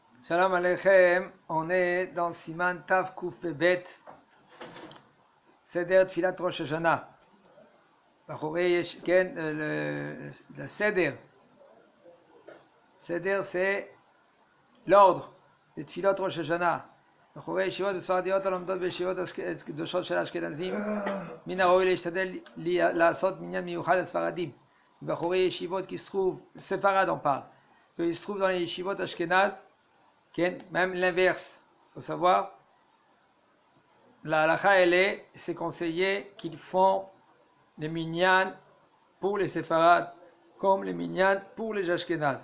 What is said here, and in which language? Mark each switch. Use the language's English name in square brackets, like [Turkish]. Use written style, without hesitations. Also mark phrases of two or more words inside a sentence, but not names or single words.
[Hebrew] שלום עליכם, [French] on est dans [Hebrew] סימן ת ק פב סדר תפילת ראש השנה. [French] Le Seder. Seder, c'est l'ordre des [Hebrew] תפילות ראש השנה. בחורי ישיבות וספרדיות הלומדות בישיבות קדושות של האשכנזים מן הראוי להשתדל לעשות מניין מיוחד לספרדים. בחורי ישיבות [French] qui se trouvent, séfarades on parle, qu'ils se trouvent dans les yeshivot ashkénazes, même l'inverse, il faut savoir, la halakha elle est, c'est conseillé qu'ils font les minyan pour les séfarades comme les minyan pour les ashkénazes.